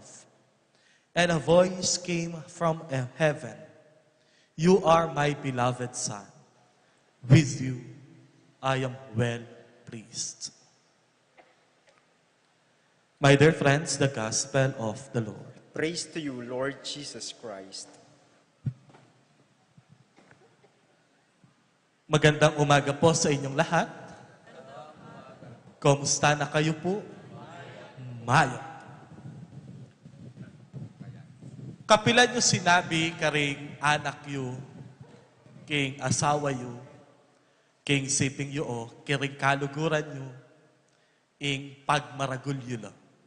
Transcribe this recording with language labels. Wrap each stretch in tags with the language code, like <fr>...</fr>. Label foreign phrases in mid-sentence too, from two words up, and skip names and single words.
<en>And a voice came from heaven, "You are my beloved Son. With you I am well pleased." My dear friends, the Gospel of the Lord. Praise to you, Lord Jesus Christ.</en> <tl>Magandang umaga po sa inyong lahat. Kumusta na kayo po?</tl> <pam>Mayo. Kapilan nyo sinabi karing anak yu, king asawa yu, king siping yo, kiring kaluguran nyo, ing pagmaragulyo lo.</pam>